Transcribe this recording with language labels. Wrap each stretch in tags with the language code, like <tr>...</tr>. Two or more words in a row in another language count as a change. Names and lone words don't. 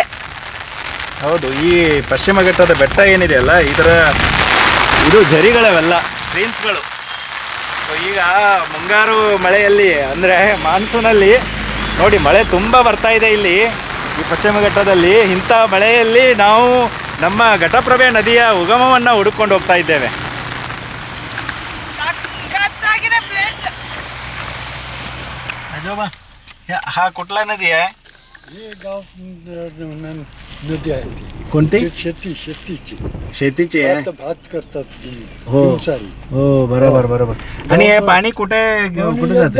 <kn>ಹೌದು, ಈ ಪಶ್ಚಿಮ ಘಟ್ಟದ ಬೆಟ್ಟ ಏನಿದೆ ಅಲ್ಲ, ಇದು ಜರಿಗಳವೆಲ್ಲ ಸ್ಟ್ರೀಮ್ಸ್ಗಳು. ಸೊ ಈಗ ಮುಂಗಾರು ಮಳೆಯಲ್ಲಿ ಅಂದರೆ ಮಾನ್ಸೂನಲ್ಲಿ ನೋಡಿ ಮಳೆ ತುಂಬ ಬರ್ತಾ ಇದೆ ಇಲ್ಲಿ ಈ ಪಶ್ಚಿಮ ಘಟ್ಟದಲ್ಲಿ. ಇಂಥ ಮಳೆಯಲ್ಲಿ ನಾವು ನಮ್ಮ ಘಟಪ್ರಭೆ ನದಿಯ ಉಗಮವನ್ನು ಹುಡುಕೊಂಡು ಹೋಗ್ತಾ ಇದ್ದೇವೆ.</kn> <mr>हा कुठला नदी आहे? हे गाव नदी आहे ती. कोणती? शेतीची आहे. भात करतात. हो हो, बरोबर बरोबर. आणि हे पाणी कुठे जाते?</mr>